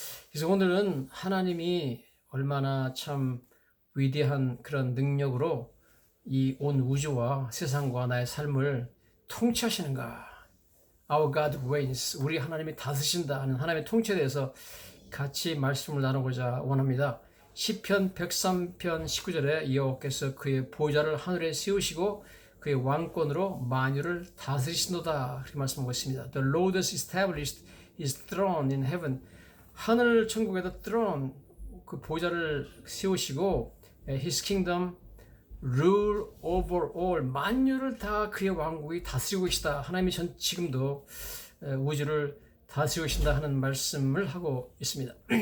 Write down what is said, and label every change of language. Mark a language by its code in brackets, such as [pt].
[ko] 그래서 오늘은 하나님이 얼마나 참 위대한 그런 능력으로 이 온 우주와 세상과 나의 삶을 통치하시는가, [en] Our God reigns, [ko] 우리 하나님이 다스신다 하는 하나님의 통치에 대해서 같이 말씀을 나누고자 원합니다. 시편 103편 19절에 여호와께서 그의 보좌를 하늘에 세우시고 그의 왕권으로 만유를 다스리신도다, 그렇게 말씀하고 있습니다. [en] The Lord has established his throne in heaven. [ko] 하늘 천국에다 throne, 그 보좌를 세우시고, [en] his kingdom rule over all, [ko] 만유를 다 그의 왕국이 다스리고 계시다. 하나님이 지금도 우주를 다스리고 계신다 하는 말씀을 하고 있습니다.